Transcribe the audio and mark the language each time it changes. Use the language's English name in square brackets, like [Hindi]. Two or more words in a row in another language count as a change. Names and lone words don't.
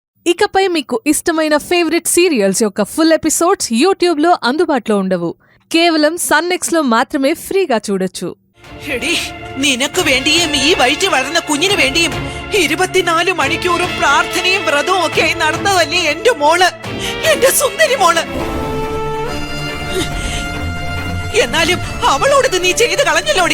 [Telugu] ఇకపై మీకు ఇష్టమైన [English] favourite serials [Telugu] యొక్క [English] full episodes [Telugu] యూట్యూబ్లో అందుబాటులో ఉండవు. కేవలం సన్‌నెక్స్ట్‌లో మాత్రమే ഫ്രീగా చూడొచ్చు. [Malayalam] എടി നിനക്ക് വേണ്ടിയും ഈ വയറ്റിൽ വളർന്ന കുഞ്ഞിന് വേണ്ടിയും 24 മണിക്കൂറും പ്രാർത്ഥനയും വ്രതവും ഒക്കെ നടന്നതല്ലേ എന്റെ മോള്, എന്റെ സുന്ദരി മോള്. എന്നാലും അവളോട് നീ ചെയ്ത് കളഞ്ഞല്ലോടി.